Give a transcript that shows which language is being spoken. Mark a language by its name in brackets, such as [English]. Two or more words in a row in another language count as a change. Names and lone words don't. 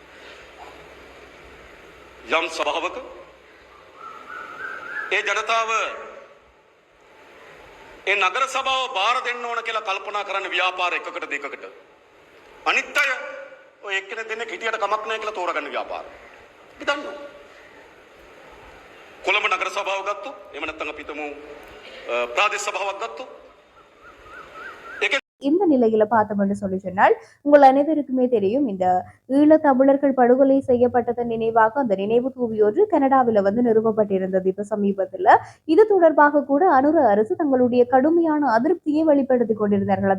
[Sinhala] යම් සභාවක ඒ ජනතාව ඒ නගර සභාව බාර දෙන්න ඕන කියලා කල්පනා කරන්න ව්‍යාපාර එකකට දෙකකට. අනිත් අය ඔය එක්කෙනෙක් දෙන්නෙක් හිටියට කමක් නැහැ කියලා තෝරගන්න ව්‍යාපාර. අපි දන්නවා. කොළඹ නගර සභාව ගත්තොත් එහෙම නැත්නම් අපි හිතමු ප්‍රාදේශ සභාවක් ගත්තොත් [Tamil] இந்த நிலையில பார்த்தோம் என்று சொல்லி சொன்னால், உங்கள் அனைவருக்குமே தெரியும், இந்த ஈழ தமிழர்கள் படுகொலை செய்யப்பட்டதன் நினைவாக அந்த நினைவு தூவி ஒன்று கனடாவில் வந்து நிறுவப்பட்டிருந்தது. இப்ப சமீபத்துல இது தொடர்பாக கூட அனுர அரசு தங்களுடைய கடுமையான அதிருப்தியை வெளிப்படுத்திக் கொண்டிருந்தார்கள்.